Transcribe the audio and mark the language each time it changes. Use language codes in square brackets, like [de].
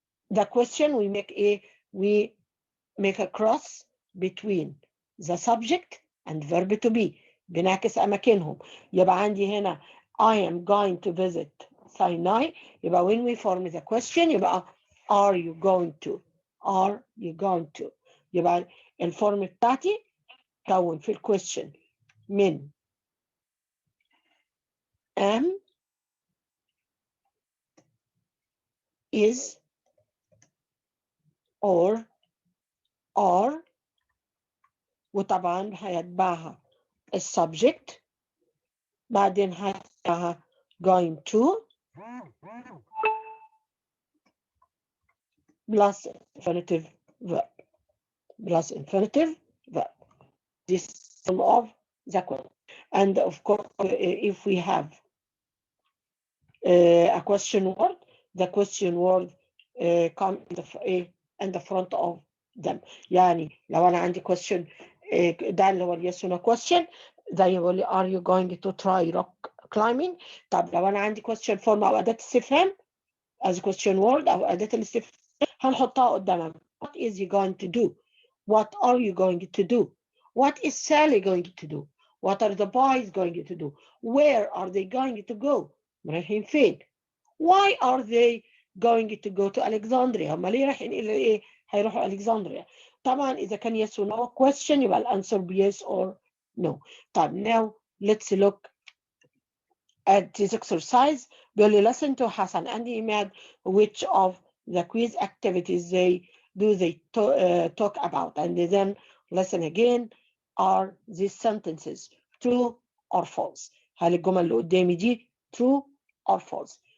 [en] the question we make a cross between the subject and verb to be. [ar] بنعكس أماكنهم. يبقى عندي هنا [en] I am going to visit Sinai. يبقى when we form the question يبقى are you going to. Are you going to. [ar] يبقى الفورم بتاعتي كون في الكويستشن من [en] am, is, or, are، [ar] وطبعا هيتبعها السبجكت، بعدين هيتبعها [en] going to plus infinitive verb. Plus infinitive verb. This is some of the question. And of course, if we have a question word, the question word come in the front of them. [ar] يعني لو أنا عندي [en] question [ar] ده اللي هو [en] yes or no question [ar] زي يقول لي [en] are you going to try rock climbing. [ar] طب لو أنا عندي [en] question form [ar] أو أداة استفهام [en] as question word [ar] أو أداة الاستفهام هنحطها قدامها. [en] What is he going to do? What are you going to do? What is Sally going to do? What are the boys going to do? Where are they going to go? [ar] رايحين فين؟ [en] Why are they going to go to Alexandria? [ar] هم ليه رايحين إلى إيه؟ هيروحوا Alexandria. طبعا إذا كان [en] yes or no question [ar] يبقى الأنسر [en] yes or no. طب now let's look at this exercise. [ar] بيقول لي [en] listen to Hassan and Imad which of the quiz activities they talk about, and then listen again. Are these sentences true or false? [ar] هل الجمل اللي قدامي دي [en] true or false?